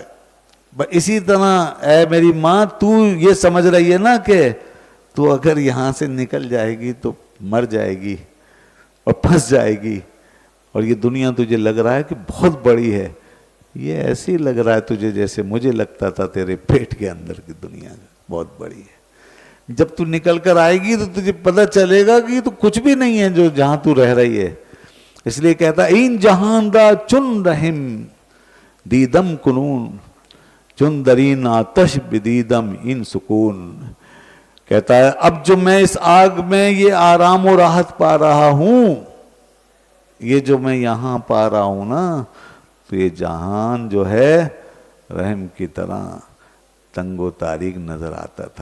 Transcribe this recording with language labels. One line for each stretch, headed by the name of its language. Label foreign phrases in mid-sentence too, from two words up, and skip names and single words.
Urdu: اسی طرح اے میری ماں، تو یہ سمجھ رہی ہے نا کہ تو اگر یہاں سے نکل جائے گی تو مر جائے گی اور پھنس جائے گی، اور یہ دنیا تجھے لگ رہا ہے کہ بہت بڑی ہے. یہ ایسے ہی لگ رہا ہے تجھے جیسے مجھے لگتا تھا تیرے پیٹ کے اندر کی دنیا بہت بڑی ہے. جب تو نکل کر آئے گی تو تجھے پتہ چلے گا کہ تو کچھ بھی نہیں ہے جو جہاں تو رہ رہی ہے. اس لیے کہتا
Persian: این جہان دا چن رحم دیدم کنون، چن درین آتش بدیدم ان سکون.
Urdu: کہتا ہے اب جو میں اس آگ میں یہ آرام و راحت پا رہا ہوں، یہ جو میں یہاں پا رہا ہوں نا، تو یہ جہان جو ہے رحم کی طرح تنگ و تاریک نظر آتا تھا.